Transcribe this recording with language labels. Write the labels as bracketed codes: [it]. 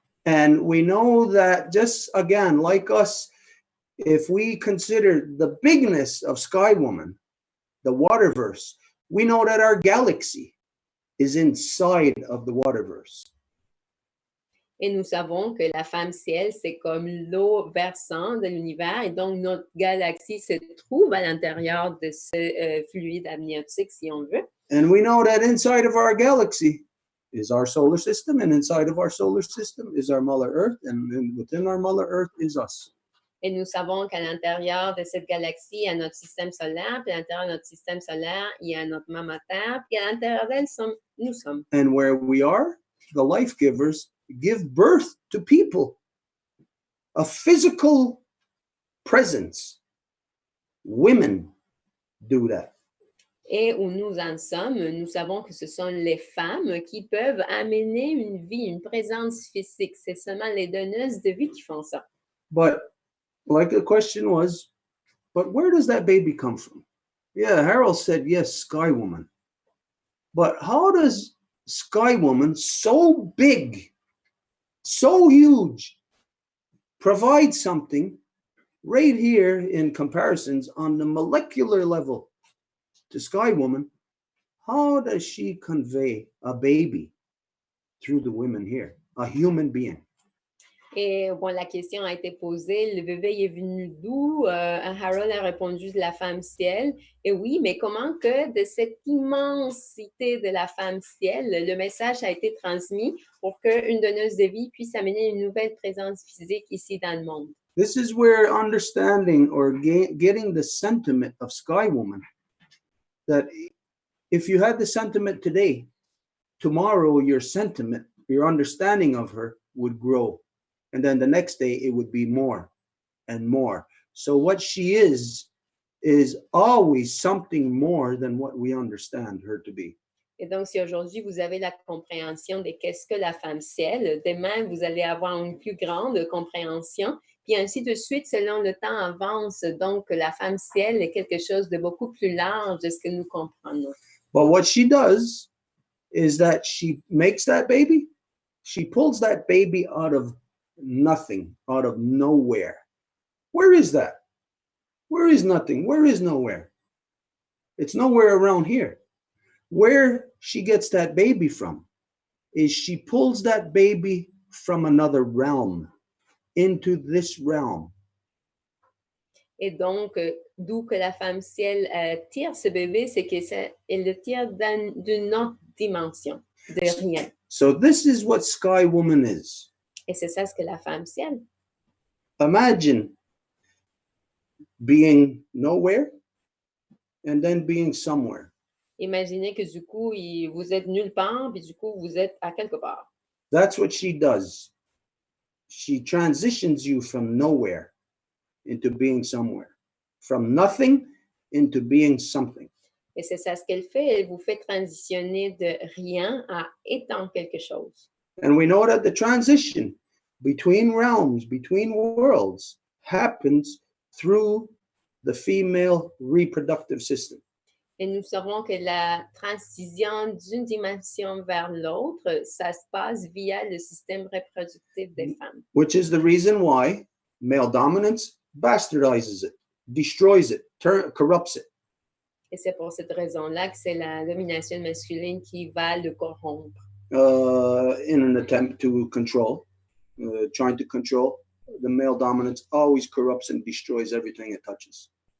[en] And we know that just again, like us, if we consider the bigness of Sky Woman, the Waterverse, we know that our galaxy is inside of the Waterverse. [fr] Et nous savons que la femme ciel, c'est comme l'eau versant de l'univers, et donc notre galaxie se trouve à l'intérieur de ce fluide amniotique, si on veut. [en] And we know that inside of our galaxy is our solar system, and inside of our solar system is our Mother Earth, and within our Mother Earth is us. [fr] Et nous savons qu'à l'intérieur de cette galaxie, il y a notre système solaire, puis à l'intérieur de notre système solaire, il y a notre maman Terre, puis à l'intérieur d'elle, nous sommes. [en] And where we are, the life givers give birth to people, a physical presence. Women do that. [fr] Et où nous en sommes, nous savons que ce sont les femmes qui peuvent amener une vie, une présence physique. C'est seulement les donneuses de vie qui font ça. [en] But like the question was, but where does that baby come from? Yeah, Harold said, yes, Sky Woman. But how does Sky Woman, so big, so huge, provide something right here in comparisons on the molecular level to Sky Woman? How does she convey a baby through the women here, a human being? [fr] Et bon, la question a été posée, le bébé est venu d'où? Harold a répondu de la femme ciel. Et oui, mais comment que de cette immensité de la femme ciel, le message a été transmis pour qu'une donneuse de vie puisse amener une nouvelle présence physique ici dans le monde? [en] This is where understanding or getting the sentiment of Sky Woman, that if you had the sentiment today, tomorrow your sentiment, your understanding of her would grow. And then the next day it would be more and more. So what she is always something more than what we understand her to be. [fr] Et donc, si aujourd'hui vous avez la compréhension de qu'est-ce que la femme ciel, demain vous allez avoir une plus grande compréhension, puis ainsi de suite, selon le temps avance. Donc, la femme ciel est quelque chose de beaucoup plus large de ce que nous comprenons. [en] But what she does is that she makes that baby, she pulls that baby out of nothing, out of nowhere. Where is that? Where is nothing? Where is nowhere? It's nowhere around here. Where she gets that baby from is she pulls that baby from another realm into this realm. [fr] Et donc, d'où que la femme ciel tire ce bébé, c'est qu'elle le tire d'une autre dimension, de rien. [en] So this is what Sky Woman is. [fr] Et c'est ça ce que la femme ciel. [en] Imagine being nowhere and then being somewhere. [fr] Imaginez que du coup, vous êtes nulle part, puis du coup, vous êtes à quelque part. [en] That's what she does. She transitions you from nowhere into being somewhere, from nothing into being something. [fr] Et c'est ça ce qu'elle fait. Elle vous fait transitionner de rien à étant quelque chose. [en] And we know that the transition between realms, between worlds, happens through the female reproductive system. [fr] Et nous savons que la transition d'une dimension vers l'autre, ça se passe via le système reproductif des femmes. [en] Which is the reason why male dominance bastardizes it, destroys it, corrupts it. [fr] Et c'est pour cette raison-là que c'est la domination masculine qui va le corrompre. [en] In an attempt to control, trying to control, the male dominance always corrupts and destroys everything it touches.